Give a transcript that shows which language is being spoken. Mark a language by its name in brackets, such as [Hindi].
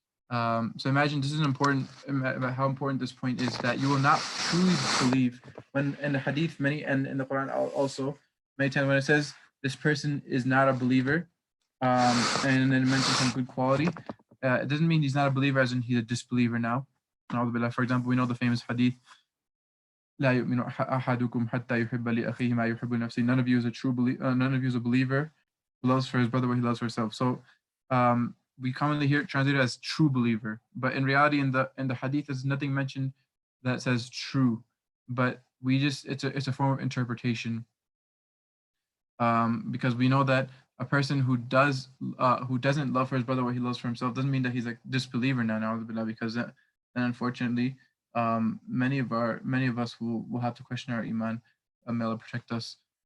[English] So imagine, this is important, about how important this point is, that you will not truly believe when in the hadith and in the Quran also many times when it says this person is not a believer, And then it mentions some good quality. It doesn't mean he's not a believer as in he's a disbeliever now. For example, we know the famous hadith, [Arabic] لا يؤمن أحدكم حتى يحب لأخيه ما يحب لنفسه. [English] None of you is a true believer. None of you is a believer who loves for his brother what he loves for himself. So, we commonly hear it translated as true believer, but in reality, in the hadith, there's nothing mentioned that says true. But we just it's a form of interpretation, because we know that a person who doesn't love for his brother what he loves for himself doesn't mean that he's a disbeliever now, because then unfortunately, many of us will have to question our iman. May Allah protect us.